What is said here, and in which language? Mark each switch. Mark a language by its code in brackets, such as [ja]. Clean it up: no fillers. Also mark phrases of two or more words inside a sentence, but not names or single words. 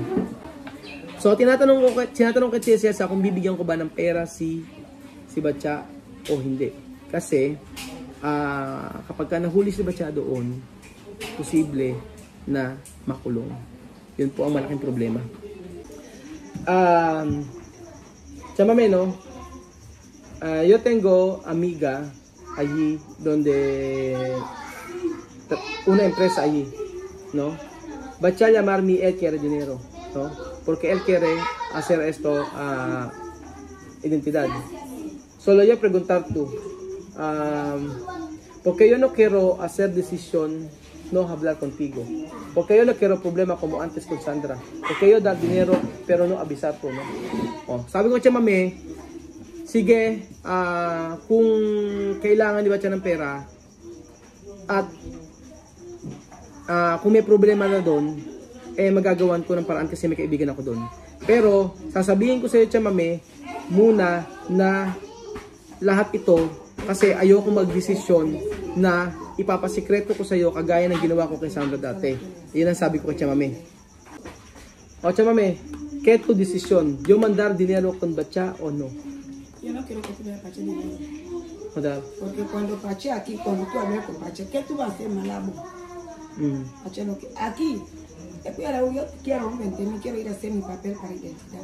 [tl] So tinatanong kay Cesar kung bibigyan ko ba ng pera si Batcha o hindi. Kasi kapag ka nahuli si Batcha doon, posible na makulong. Yun po ang malaking problema. Chamame, [es] no? Yo tengo amiga allí donde una empresa allí, ¿no? Batcha llamarme, él quiere dinero, ¿no? Porque él quiere hacer esto identidad. Solo yo preguntar tú, porque yo no quiero hacer decisión, no hablar contigo. Porque yo no quiero problema como antes con Sandra. Porque yo dar dinero, pero no avisar po, no? [tl] Sabi ko siya, mami, sige, kung kailangan di ba siya ng pera, at kung may problema na doon, magagawan ko ng paraan kasi may kaibigan ako doon. Pero, sasabihin ko sa iyo siya, mami, muna na lahat ito kasi ayoko magdesisyon na ipapasikreto ko sa iyo kagaya ng ginawa ko kay Sandra dati. Yan ang sabi ko kay Chamame. Chamame, [es] ¿qué tu decisión? ¿Yo mandar dinero con Batcha o no? Yo no quiero que tú veas Batcha dinero. ¿Verdad? Porque cuando Batcha aquí, cuando tú hablas con Batcha, ¿qué tú vas a hacer, Malabo? Batcha no, aquí, yo quiero un 20, me quiero ir a hacer mi papel para identidad.